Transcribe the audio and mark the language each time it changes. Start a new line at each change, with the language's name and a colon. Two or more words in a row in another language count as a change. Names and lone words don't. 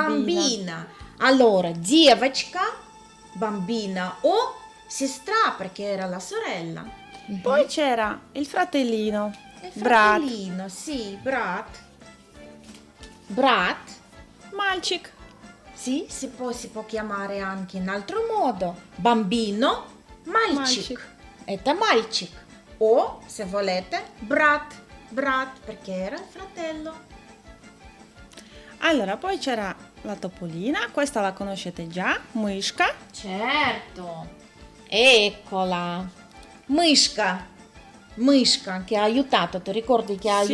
Italian: Bambina. Allora, девочка, bambina o Sistra perché era la sorella. Poi c'era il fratellino, Il Brat, fratellino, sì, Brat. Brat, Mальчик, sì, si può chiamare anche in altro modo. Bambino,
Russian: мальчик. Мальчик. Это мальчик.
Italian: O, se volete, Brat, perché era il fratello. Allora, poi c'era la topolina, questa la conoscete già, Mышка, Certo. Eccola. Mышка che ha aiutato, ti ricordi che ha